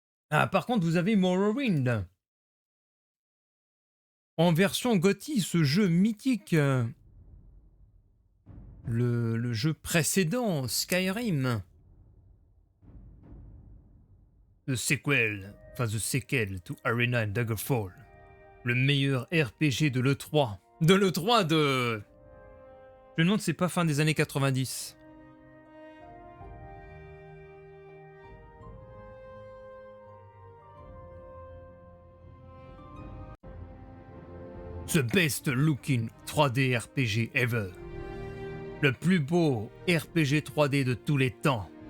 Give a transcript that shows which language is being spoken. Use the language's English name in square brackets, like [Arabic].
[French] Ah, par contre, vous avez Morrowind. En version GOTY, ce jeu mythique. Le jeu précédent, Skyrim. [English] The sequel to Arena and Daggerfall. [French] Le meilleur RPG de l'E3. De l'E3 de... Je me demande si c'est pas fin des années 90. [English] The best looking 3D RPG ever. [French] Le plus beau RPG 3D de tous les temps.